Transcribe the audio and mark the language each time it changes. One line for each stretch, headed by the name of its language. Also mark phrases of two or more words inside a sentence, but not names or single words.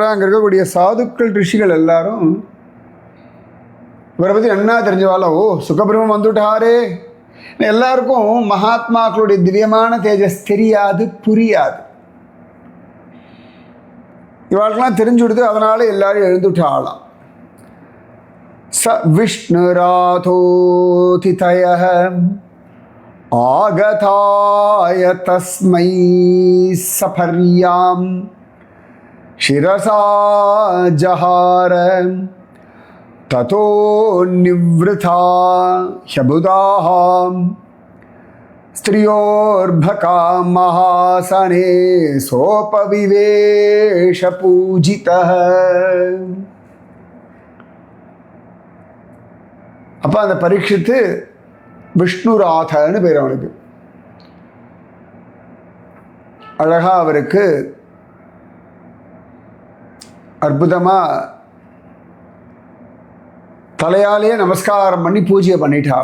Tamil: அங்கே இருக்கக்கூடிய சாதுக்கள் ரிஷிகள் எல்லாரும் இவரை பற்றி என்ன தெரிஞ்சவாளோ, ஓ சுகபிரமம் வந்துட்டாரே. எல்லாருக்கும் மகாத்மாக்களுடைய திவ்யமான தேஜஸ் தெரியாது, புரியாது. இவாளுக்கெல்லாம் தெரிஞ்சு கொடுத்து அதனால எல்லாரும் எழுந்துட்டு ஆகலாம்.
Sanskrit: स विष्णुराथोतिथयः आगताय तस्मै सफर्यां शिरसा जहार ततो निवृथा ह्यबुधाः स्त्रियोर्भका महासने सोपविवेश पूजितः.
Tamil: அப்போ அந்த பரீட்சித்து விஷ்ணுராதன்னு பேர் அவனுக்கு. அழகா அவருக்கு அற்புதமாக தலையாலேயே நமஸ்காரம் பண்ணி பூஜையை பண்ணிட்டார்.